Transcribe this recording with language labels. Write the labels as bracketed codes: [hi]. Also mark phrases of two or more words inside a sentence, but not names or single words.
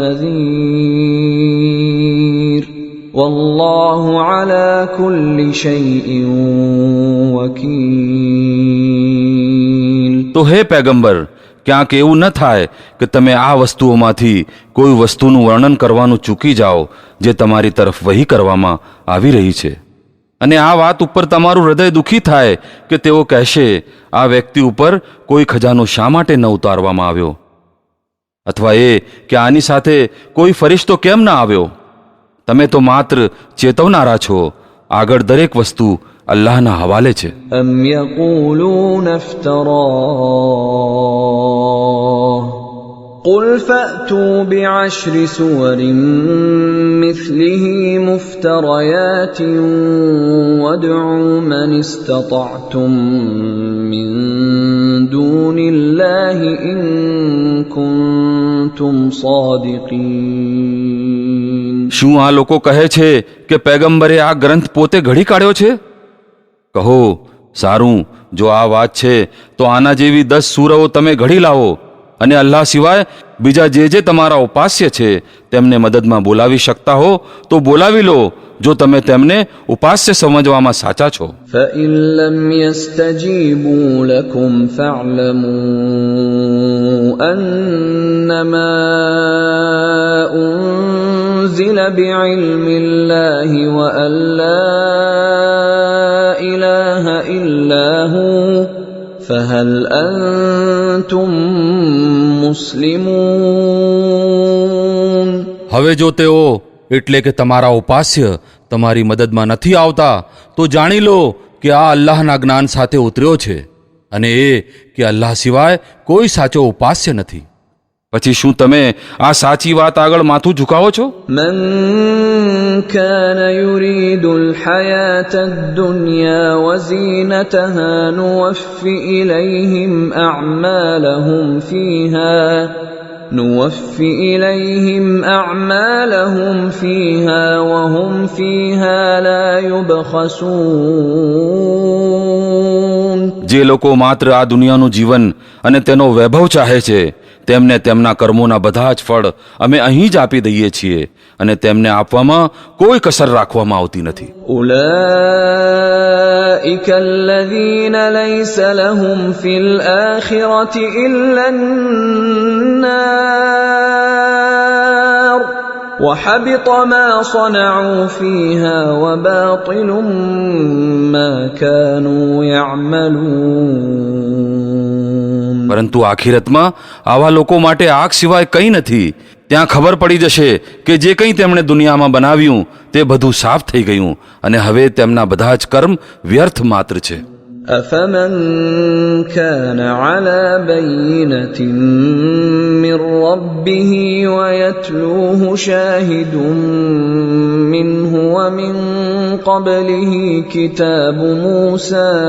[ar] نذير والله على كل شيء وكيل. [gu] તો હે પૈગંબર, ક્યાંક એવું ન થાય કે તમે આ વસ્તુઓમાંથી કોઈ વસ્તુનું વર્ણન કરવાનું ચૂકી જાઓ જે તમારી તરફ વહી કરવામાં આવી રહી છે, અને આ વાત ઉપર તમારું હૃદય દુઃખી થાય કે તેઓ કહેશે આ વ્યક્તિ ઉપર કોઈ ખજાનો શા માટે ન ઉતારવામાં આવ્યો, અથવા એ કે આની સાથે કોઈ ફરિશ્તો કેમ ના આવ્યો. તમે તો માત્ર ચેતવનારા છો. આગળ દરેક વસ્તુ અલ્લાહના હવાલે છે. [ar] أم يقولون افتراه قل فأتوا بعشر سور مثله مفتريات وادعوا من استطعتم من دون الله إن كنتم صادقين. [gu] શું આ લોકો કહે છે કે પૈગંબરે આ ગ્રંથ પોતે ઘડી કાઢ્યો છે? કહો, સારું, જો આ વાત છે તો આના જેવી 10 સૂરઓ તમે ઘડી લાવો, અને અલ્લાહ સિવાય બીજા જે તમારા ઉપાસ્ય છે તેમને મદદમાં બોલાવી શકતા હો તો બોલાવી લો, જો તમે તેમને ઉપાસ્ય સમજવામાં સાચા છો. [ar] فإن لم يستجيبوا لكم فاعلموا أنما أنزل بعلم الله وأن لا إله إلا هو فهل أنتم مسلمون. [gu] હવે જો તેઓ એટલે કે તમારા ઉપાસ્ય તમારી મદદમાં નથી આવતા તો જાણી લો કે આ અલ્લાહના જ્ઞાન સાથે ઉતર્યો છે, અને એ કે અલ્લાહ સિવાય કોઈ સાચો ઉપાસ્ય નથી. પછી શું તમે આ સાચી વાત આગળ માથું ઝુકાવો છો? [ar] من كان يريد الحياة الدنيا وزينتها نوفي إليهم أعمالهم فيها وهم فيها لا يبخسون. [gu] જે લોકો માત્ર આ દુનિયાનું જીવન અને તેનો વૈભવ ચાહે છે તેમને તેમના કર્મોના બધા જ ફળ અમે અહીં જ આપી દઈએ છીએ અને તેમને આપવામાં કોઈ કસર રાખવામાં આવતી નથી. [ar] أولئك الذين ليس لهم في الآخرة إلا النار وحبط ما صنعوا فيها وباطل ما كانوا يعملون. [gu] પરંતુ આખિરતમાં આવા લોકો માટે આગ સિવાય કંઈ નથી. ત્યાં ખબર પડી જશે કે જે કંઈ તેમણે દુનિયામાં બનાવ્યું તે બધું સાફ થઈ ગયું અને હવે તેમના બધા જ કર્મ વ્યર્થ માત્ર છે. [ar] أفمن كان على بينة من ربه ويتلوه شاهد منه ومن قبله كتاب موسى